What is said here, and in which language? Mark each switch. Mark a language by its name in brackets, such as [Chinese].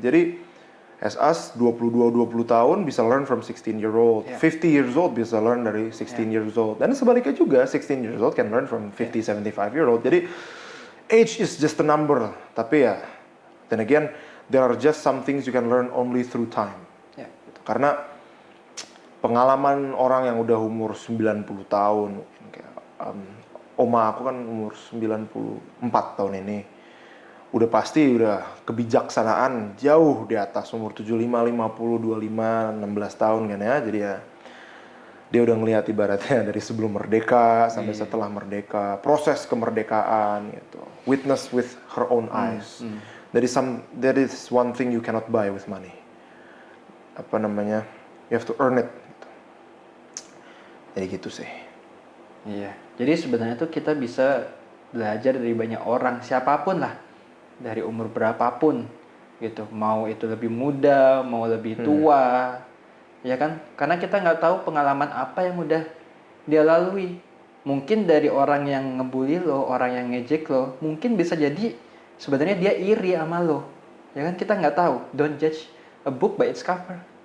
[Indonesian] Jadi [English] as us 22-20 [Indonesian] tahun bisa [English] learn from 16-year-old. 50 years old [Indonesian] bisa [English] learn [Indonesian] dari [English] 16 years old. [Indonesian] Dan sebaliknya juga [English] 16 years old can learn from 50-75-year-old. [Indonesian] Jadi [English] age is just a number. [Indonesian] Tapi ya, [English] then again, there are just some things you can learn only through time. [Indonesian] Karena pengalaman orang yang udah umur 90 tahun, kayak oma aku kan umur 94 tahun ini, udah pasti udah kebijaksanaan jauh di atas umur 75, 50, 25, 16 tahun kan ya. Jadi ya dia udah ngelihat ibaratnya dari sebelum merdeka sampai setelah merdeka, proses kemerdekaan gitu. [English] Witness with her own eyes. That is one thing you cannot buy with money. [Indonesian] Apa namanya? [English] You have to earn it. [Indonesian] Gitu. Jadi gitu sih. Iya. Jadi sebenarnya tuh kita bisa belajar dari banyak orang, siapapun lah, dari umur berapapun, gitu. Mau itu lebih muda, mau lebih tua, ya kan? Karena kita nggak tahu pengalaman apa yang udah dia lalui. Mungkin dari orang yang ngebully lo, orang yang ngejek lo, mungkin bisa jadi sebenarnya dia iri sama lo, ya kan? Kita nggak tahu. [English] Don't judge a book by its cover.